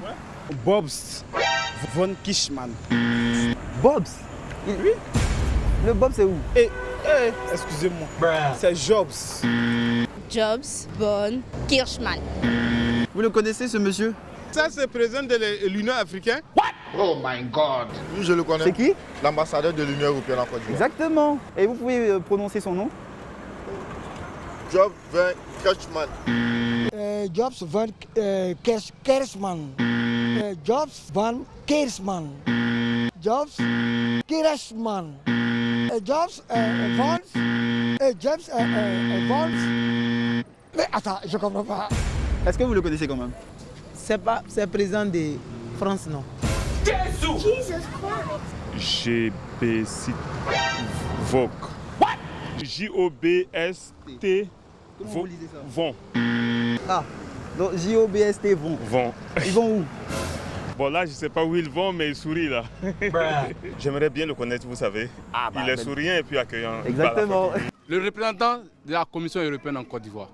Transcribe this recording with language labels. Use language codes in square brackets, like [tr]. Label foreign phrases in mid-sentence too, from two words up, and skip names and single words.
[fr] Bobs von Kishman. Bobs? Oui? Le Bob, c'est où? Excusez-moi. C'est Jobs. Jobs von Kirschman. Vous le connaissez, ce monsieur? Ça, c'est le président de l'Union africaine. [en] Oh my God. [fr] Oui, je le connais. C'est qui? L'ambassadeur de l'Union européenne en Côte d'Ivoire. Exactement. Et vous pouvez prononcer son nom? Jobs von Kishman. Jobs van Kersman. Jobs van Kersman. Jobs Kersman. Jobs Vance. Jobs Vance. Mais attends, je comprends pas. Est-ce que vous le connaissez quand même? C'est président de France, non? GBST VOC. J-O-B-S-T. Comment vous lisez ça? Vont. Ah, donc J-O-B-S-T vont. Vont. Ils vont où? Bon là, je ne sais pas où ils vont, mais ils sourient là. J'aimerais bien le connaître, vous savez. Il est souriant et puis accueillant. Exactement. Le représentant de la Commission européenne en Côte d'Ivoire.